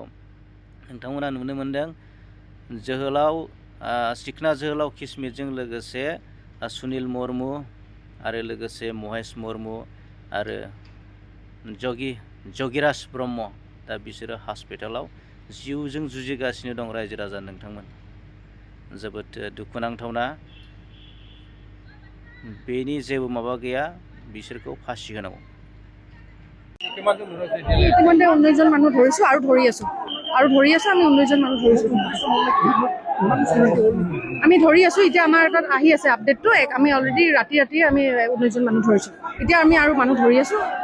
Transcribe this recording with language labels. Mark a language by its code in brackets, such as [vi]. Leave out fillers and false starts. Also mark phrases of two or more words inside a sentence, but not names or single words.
[brx] नोंथांमोना नुनो मोनदों जोहोलाव सिखना जोहोलाव किसमिदजों लोगोसे सुनिल मुर्मु आरो लोगोसे महेश मुर्मु आरो जगिराज ब्रह्म दा बिसोरो हस्पिटालाव जिउजों जुजिगासिनो दं रायजो राजा नोंथांमोन। जोबोद दुखुनांथावना बेनि जेबो माबा गैया बिसोरखौ फासि होनांगौ। [as] ইতিমধ্যে 19জন মানুহ ধৰিছো আৰু ধৰি আছো আমি 19জন মানুহ ধৰিছো আমি ধৰি আছো। এতিয়া আমাৰ তাত আহি আছে আপডেটটো আমি অলৰেডি ৰাতি আমি 19জন মানুহ ধৰিছো। এতিয়া আমি আৰু মানুহ ধৰি আছো।